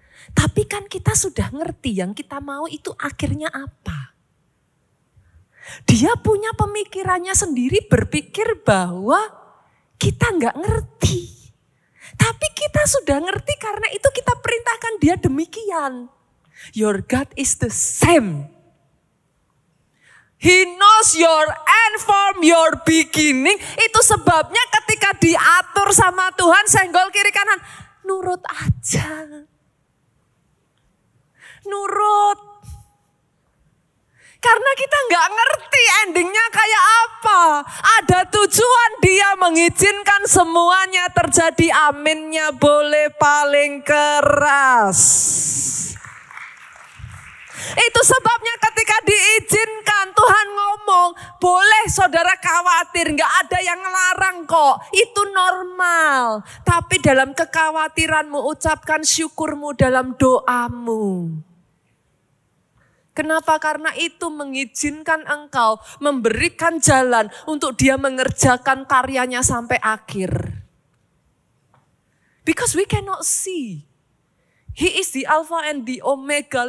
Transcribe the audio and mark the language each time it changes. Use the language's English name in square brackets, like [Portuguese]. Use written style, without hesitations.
[Indonesian] Tapi kan kita sudah ngerti yang kita mau itu akhirnya apa. Dia punya pemikirannya sendiri berpikir bahwa kita gak ngerti. Tapi kita sudah ngerti karena itu kita perintahkan dia demikian. [English] Your God is the same. He knows your end from your beginning. [Indonesian] Itu sebabnya ketika diatur sama Tuhan senggol kiri kanan. Nurut aja. Nurut. Karena kita gak ngerti endingnya kayak apa. Ada tujuan dia mengizinkan semuanya terjadi. Aminnya boleh paling keras. Itu sebabnya ketika diizinkan Tuhan ngomong, boleh saudara khawatir, gak ada yang ngelarang kok. Itu normal. Tapi dalam kekhawatiranmu ucapkan syukurmu dalam doamu. Kenapa? Karena itu mengizinkan engkau memberikan jalan untuk dia mengerjakan karyanya sampai akhir. [English] Because we cannot see. He is the Alpha and the Omega.